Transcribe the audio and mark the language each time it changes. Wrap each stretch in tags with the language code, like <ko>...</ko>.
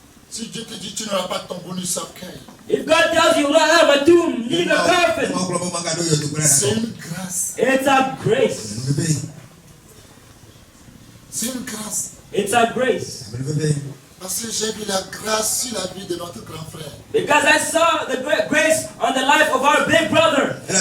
<fr>Si Dieu te dit tu n'auras pas ton bonus cercueil,</fr> <en>If God tells you you don't have a tomb, need a coffin,</en> <fr>c'est une grâce.</fr> <en>it's a grace.</en> <fr>C'est une grâce.</fr> <en>It's a grace.</en> <fr>Parce que j'ai vu la grâce sur la vie de notre grand frère.</fr> <en>Because I saw the great grace on the life of our big brother.</en>